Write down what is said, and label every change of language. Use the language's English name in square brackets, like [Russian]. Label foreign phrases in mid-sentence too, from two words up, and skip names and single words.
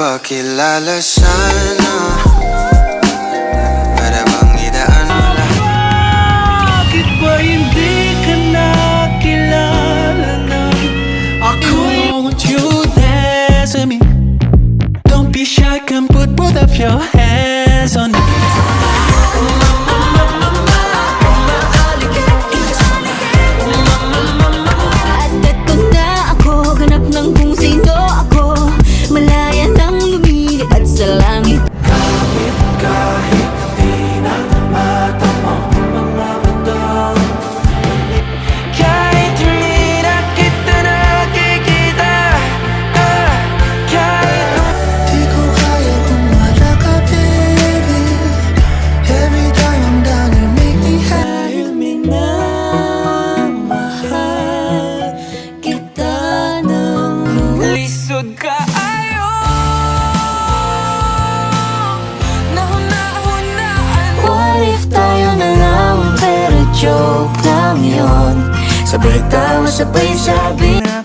[Filipino] Makilala sana, para bang idaan mo lahat. Bakit ba hindi ka nakilala na ako'y [English] want you dance with me? Don't be shy, come put both of your hands on me. [Filipino] At eto na ako, ganap ng kung sino ako. Malaya nang lumilip at sa langit. Kahit di na matamo mga bato, kahit hindi na kita nakikita, kahit Di ko kaya kung wala ka, baby. [English] Every time I'm down, you make me happy. [Filipino] Dahil minamahal kita ng [Cebuano] lisod ka ayo. [English] What if [Filipino] tayo na lang, pero joke lang yun. Sabay tawa, sabay sabi